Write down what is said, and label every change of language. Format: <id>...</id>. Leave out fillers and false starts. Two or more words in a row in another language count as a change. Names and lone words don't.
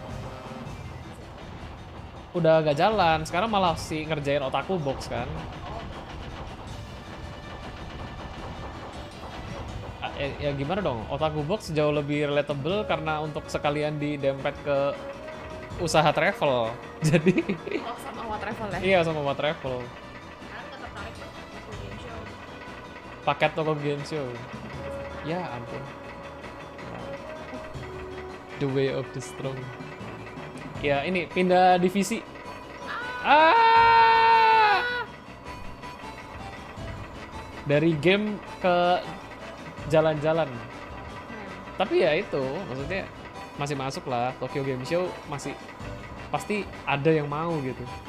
<id>Udah gak jalan, sekarang malah si ngerjain Otaku Box kan. Ya gimana dong, Otaku Box jauh lebih relatable karena untuk sekalian didempet ke usaha travel. Jadi sama What Travel ya? Iya, sama What Travel. Paket Toko Gensho. Ya ampun. The Way of the Strong. Ya ini pindah divisi. Dari game ke jalan-jalan. Tapi ya itu, maksudnya masih masuk lah. Tokyo Game Show masih pasti ada yang mau gitu.</id>